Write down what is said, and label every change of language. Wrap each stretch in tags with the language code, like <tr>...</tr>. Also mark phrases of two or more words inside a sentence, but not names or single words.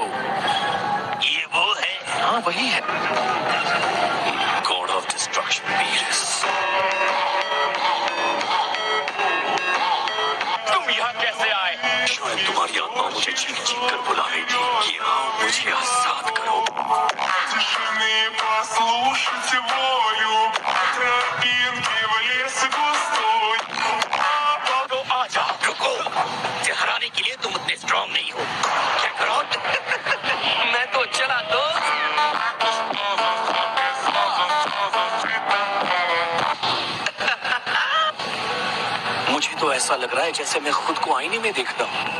<hi>ये वो है? हाँ वही है।</hi> <en>God of Destruction</en> <hi>वीरस। तुम यहाँ कैसे आए? शायद तुम्हारी आत्मा मुझे चीख चीख कर बुला रही थी कि आओ मुझे आजाद करो।</hi> <ru>Послушайте волю, тропинки в лес густой.</ru> <hi>तो आजा। रुको, मुझे हराने के लिए तुम उतने स्ट्रांग नहीं हो। क्या करो? मैं तो चला दोस्त। मुझे तो ऐसा लग रहा है जैसे मैं खुद को आईने में देखता हूँ।</hi>